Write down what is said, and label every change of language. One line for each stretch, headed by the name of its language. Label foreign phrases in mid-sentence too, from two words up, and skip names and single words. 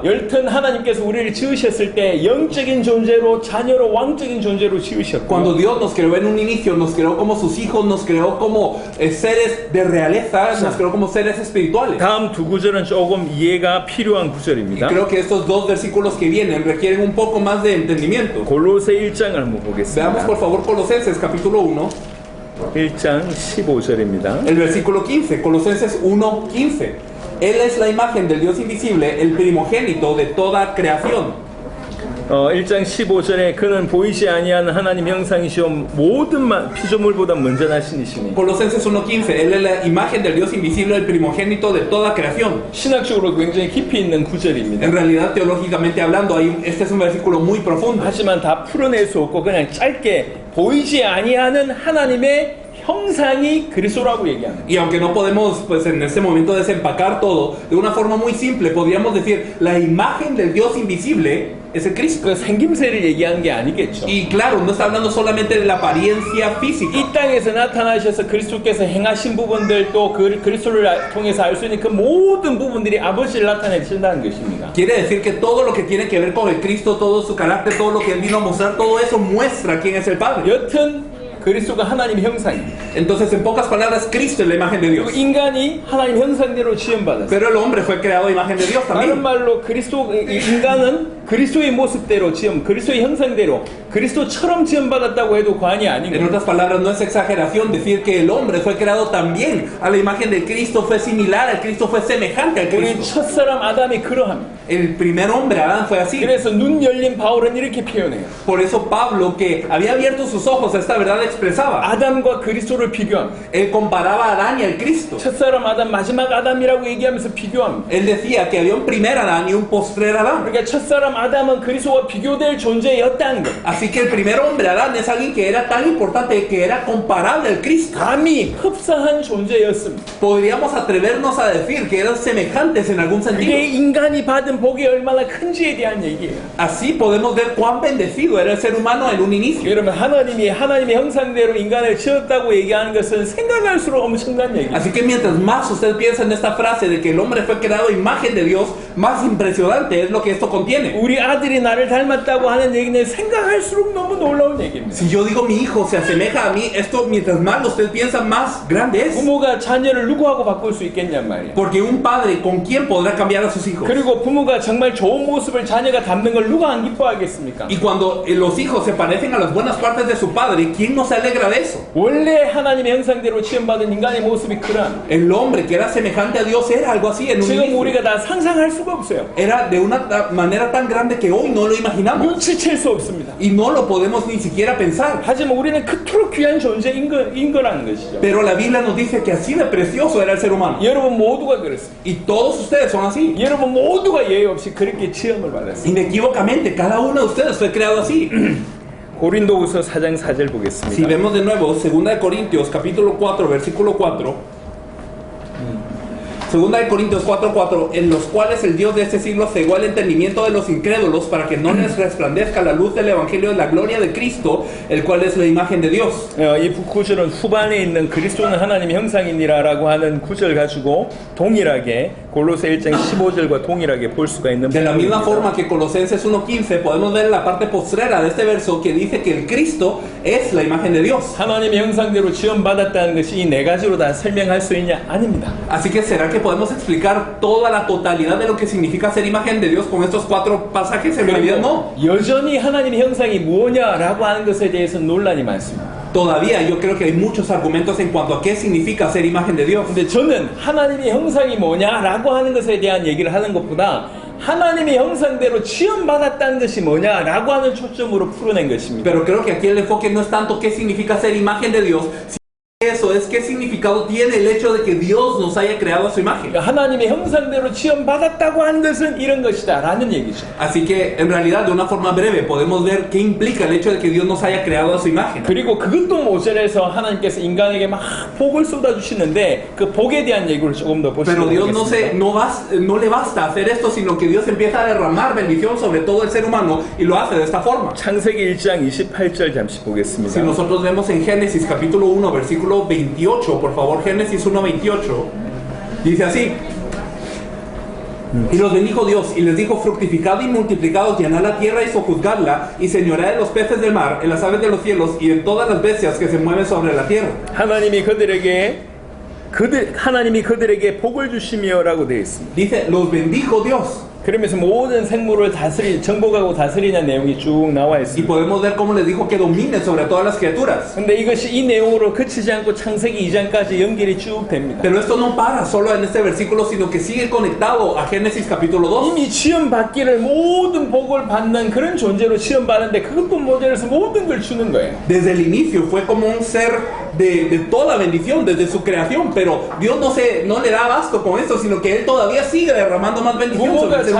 Korean: 여튼 하나님께서 우리를 지으셨을 때 영적인 존재로 자녀로 왕적인 존재로 지으셨고
Spanish: Cuando Dios nos creó en un inicio, nos creó como sus hijos, nos creó como seres de realeza, nos creó como seres espirituales.
Korean: 다음 두 구절은 조금 이해가 필요한
Spanish: Y
Korean: 구절입니다.
Spanish: creo que estos dos versículos que vienen requieren un poco más de entendimiento.
Korean: 골로새 1장을 한번
Spanish: Veamos
Korean: 보겠습니다.
Spanish: por favor Colosenses capítulo 1,
Korean: 1장 15절입니다.
Spanish: el versículo 15, Colosenses 1:15. Él es la imagen del Dios invisible, el primogénito de toda creación.
Korean: 1장 15절에 그는 보이지 아니하는 하나님 형상이시오 모든 피조물보다 먼저 나신 이시니
Spanish: Colosenses 1:15, Él es la imagen del Dios invisible, el primogénito de toda creación.
Korean: 신학적으로 굉장히 깊이 있는 구절입니다.
Spanish: En realidad, teológicamente hablando, este es un versículo muy profundo.
Korean: 하지만 다 풀어낼 수 없고 그냥 짧게 보이지 아니하는 하나님의 형상이 그리스도라고 얘기합니다.
Spanish: Y aunque no podemos, pues en este momento desempacar todo, de una forma muy simple podríamos decir, la imagen del Dios invisible es el Cristo.
Korean: 그 생김새를 얘기하는 게 아니겠죠.
Spanish: Y claro, no está hablando solamente de la apariencia física.
Korean: 이 땅에서 나타나셔서 그리스도께서 행하신 부분들 또 그리스도를 통해서 알 수 있는 그 모든 부분들이 아버지를 나타내신다는 것입니다.
Spanish: Quiere decir que todo lo que tiene que ver con el Cristo, todo su carácter, todo lo que Él vino a mostrar, todo eso muestra quién es el Padre.
Korean: 여튼 그리스도가 하나님의 형상입니다.
Spanish: Entonces, en pocas palabras, Cristo es la imagen de
Korean: 그리고
Spanish: Dios.
Korean: 인간이 하나님 형상대로 지음받았어요.
Spanish: Pero el hombre fue creado a imagen de Dios
Korean: 다른
Spanish: también.
Korean: 말로 인간은 그리스도의 모습대로 그리스도의 형상대로 그리스도처럼 지음받았다고 해도 과언이 아닌
Spanish: En
Korean: 거예요.
Spanish: otras palabras, no es exageración decir que el hombre fue creado también a la imagen de Cristo, fue similar al Cristo, fue semejante al
Korean: 우리
Spanish: Cristo.
Korean: 첫사람 아담이 그러합니다.
Spanish: El primer hombre, Adán, fue así.
Korean: 그래서 눈 열린 바울은 이렇게 표현해요.
Spanish: Por eso Pablo, que había abierto sus ojos a esta verdad, expresaba.
Korean: 아담과 그리스도를 비교합니다.
Spanish: Él comparaba a Adán y al Cristo.
Korean: 첫사람 아담, 마지막 아담이라고 얘기하면서 비교합니다.
Spanish: Él decía que había un primer Adán y un postrer Adán.
Korean: 그러니까 첫사람 아담은 그리스도와 비교될 존재였다는 거예요.
Spanish: Así que el primer hombre, Adán, es alguien que era tan importante que era comparable al Cristo.
Korean: 감히 흡사한 존재였습니다.
Spanish: Podríamos atrevernos a decir que eran semejantes en algún sentido.
Korean: 그게 인간이 받은 복이 얼마나 큰지에 대한 얘기예요.
Spanish: Así podemos ver cuán bendecido era el ser humano en un inicio.
Korean: 여러분 하나님의 형상대로 인간을 지었다고 얘기하는 것은 생각할수록 엄청난 얘기예요.
Spanish: Así que mientras más usted piensa en esta frase de que el hombre fue creado a imagen de Dios, más impresionante es lo que esto contiene.
Korean: 우리 아들이 나를 닮았다고 하는 얘기는 생각할수록 너무 놀라운 얘기입니다.
Spanish: Si yo digo mi hijo se asemeja a mí, esto mientras más usted piensa, más grande es.
Korean: 부모가 자녀를 누구하고 바꿀 수 있겠냔 말이에요.
Spanish: Porque un padre, ¿con quién podrá cambiar a sus hijos?
Korean: 그리고 부모가 정말 좋은 모습을 자녀가 담는 걸 누가 안 기뻐하겠습니까?
Spanish: Y cuando los hijos se parecen a las buenas partes de su padre, ¿quién no se alegra de eso?
Korean: 원래 하나님의 형상대로 지음받은 인간의 모습이 그러한
Spanish: El hombre que era semejante a Dios era algo así en un
Korean: 지금
Spanish: inicio.
Korean: 우리가 다 상상할 수가 수가 없어요.
Spanish: Era de una manera tan grande que hoy no lo imaginamos.
Korean: 눈치챌 수 없습니다.
Spanish: Y no lo podemos ni siquiera pensar.
Korean: 하지만 우리는 그토록 귀한 존재인 거라는 것이죠.
Spanish: Pero la Biblia nos dice que así de precioso era el ser humano.
Korean: 여러분 모두가 그렇습니다.
Spanish: Y todos ustedes son así.
Korean: 여러분 모두가 예외 없이 그렇게 체험을 받았습니다.
Spanish: Inequívocamente, cada uno de ustedes fue creado así.
Korean: 고린도후서 4장 4절
Spanish: Si
Korean: 보겠습니다.
Spanish: vemos de nuevo, 2 de Corintios, capítulo 4, versículo 4. 2 de Corintios 4:4, en los cuales el Dios de este siglo cegó el entendimiento de los incrédulos para que no les resplandezca la luz del evangelio de la gloria de Cristo, el cual es la imagen de Dios.
Korean: 이 구절은 후반에 있는 그리스도는 하나님의 형상이니라라고 하는 구절 가지고 동일하게 골로새 1장 15절과 동일하게 볼 수가 있는
Spanish: De la misma
Korean: 부분입니다.
Spanish: forma que Colosenses 1:15 podemos ver la parte postrera de este verso que dice que el Cristo es la imagen de Dios.
Korean: 하나님의 형상대로 지원받았다는 것이 이 네 가지로 다 설명할 수 있냐? 아닙니다.
Spanish: Así que ¿será que podemos explicar toda la totalidad de lo que significa ser imagen de Dios con estos 4 pasajes? En realidad no.
Korean: 여전히 하나님의 형상이 뭐냐라고 하는 것에 대해서 논란이 많습니다.
Spanish: Todavía yo creo que hay muchos argumentos en cuanto a qué significa ser imagen de Dios.
Korean: 근데 저는 하나님의 형상이 뭐냐라고 하는 것에 대한 얘기를 하는 것보다 하나님의 형상대로 지원받았다는 것이 뭐냐라고 하는 초점으로 풀어낸 것입니다.
Spanish: Pero creo que aquí el enfoque no es tanto qué significa ser imagen de Dios, sino eso es qué significado tiene el hecho de que Dios nos haya creado a su imagen.
Korean: 하나님의 형상대로 지원받았다고 하는 것은 이런 것이다 라는 얘기죠.
Spanish: Así que en realidad de una forma breve podemos ver qué implica el hecho de que Dios nos haya creado a su imagen.
Korean: 그리고 그것도 모자라서 하나님께서 인간에게 막 복을 쏟아주시는데 그 복에 대한 얘기를 조금 더 보시면
Spanish: Pero Dios
Korean: 되겠습니다.
Spanish: no le basta hacer esto, sino que Dios empieza a derramar bendición sobre todo el ser humano y lo hace de esta forma.
Korean: 창세기 1장 28절 잠시
Spanish: Si
Korean: 보겠습니다.
Spanish: nosotros vemos en Génesis capítulo 1 versículo 28, por favor, Génesis 1:28, dice así: y los bendijo Dios y les dijo: fructificad y multiplicados, llenad la tierra y sojuzgadla, y señoread en los peces del mar, en las aves de los cielos y en todas las bestias que se mueven sobre la tierra.
Korean: 하나님이 그들에게 복을 주시며라고 되어 있습니다.
Spanish: Dice: los bendijo Dios.
Korean: 그러면서 모든 생물을 정복하고 다스리는 내용이 쭉 나와
Spanish: Y
Korean: 있습니다.
Spanish: podemos ver cómo les dijo que dominen sobre todas las criaturas.
Korean: 근데 이것이 이 내용으로 그치지 않고 창세기 2장까지 연결이 쭉 됩니다.
Spanish: Pero esto no para solo en este versículo, sino que sigue conectado a Génesis capítulo 2.
Korean: 이미 지원받기를 모든 복을 받는 그런 존재로 지원받는데 그것도 모자라서 모든 걸 주는 거예요.
Spanish: Desde el inicio fue como un ser de toda bendición desde su creación, pero Dios no le da abasto con esto, sino que Él todavía sigue derramando más bendición sobre el ser humano.